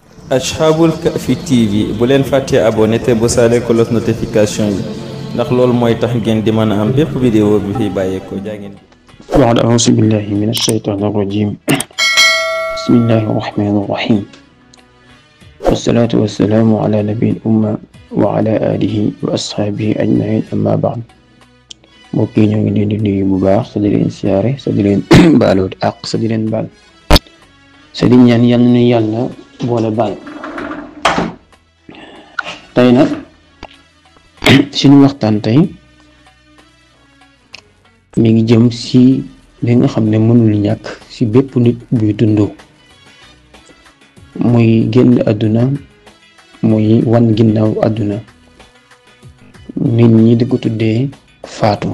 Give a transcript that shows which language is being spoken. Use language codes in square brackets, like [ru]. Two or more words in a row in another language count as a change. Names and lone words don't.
[wo] Ashabul Kahfi TV bu leen fàttee abonné te bu saale [fr] cloche notification [wo] yi ndax loolu mooy tax ngeen di mën a am bépp vidéo bi fi bàyyeekoo jaa ngeen. [ar] بعد أعوذ بالله من الشيطان الرجيم بسم الله الرحمن الرحيم والصلاة والسلام على نبي الأمة وعلى آله وأصحابه أجمعين أما بعد [wo] mbokk yi ñoo ngi leen di nuyu bu baax sa di leen siyaare sa di leen baaloot ak sa di leen baal sa di ñaan yal na yàlla boole baal. tey nag suñu waxtaan tey mi ngi jëm si li nga xam ne mënul ñàkk si bépp nit buy dund muy génn àdduna muy wan ginnaaw àdduna nit ñi di ko tuddee faatu.